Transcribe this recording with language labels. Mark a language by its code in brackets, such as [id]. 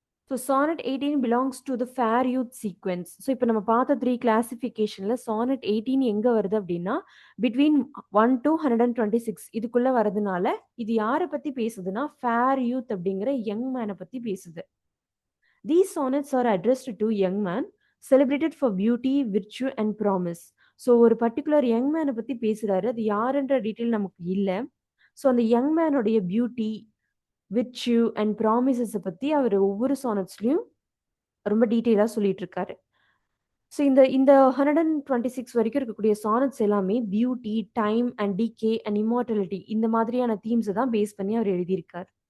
[en] So sonnet 18 belongs to the fair youth sequence. [ta] So இப்போ நம்ம பார்த்த 3 கிளாசிஃபிகேஷனில் சானட் 18 எங்கே வருது அப்படின்னா பிட்வீன் 1 to 126 இதுக்குள்ளே வரதுனால இது யாரை பற்றி பேசுதுன்னா ஃபேர் யூத் அப்படிங்கிற யங் மேனை பற்றி பேசுது. [en] These sonnets are addressed to young man celebrated for beauty, virtue and promise. [ta] So ஒரு பர்டிகுலர் யங் மேனை பற்றி பேசுகிறாரு. அது யாருன்ற டீட்டெயில் நமக்கு இல்லை. ஸோ அந்த யங் மேனுடைய பியூட்டி, விர்ச்சு அண்ட் ப்ராமிசஸை பற்றி அவர் ஒவ்வொரு சானட்ஸ்லையும் ரொம்ப டீட்டெயிலாக சொல்லிட்டு இருக்காரு. ஸோ இந்த 126 வரைக்கும் இருக்கக்கூடிய சானட்ஸ் எல்லாமே beauty, time and decay and immortality இந்த மாதிரியான தீம்ஸை தான் பேஸ் பண்ணி அவர் எழுதியிருக்கார்.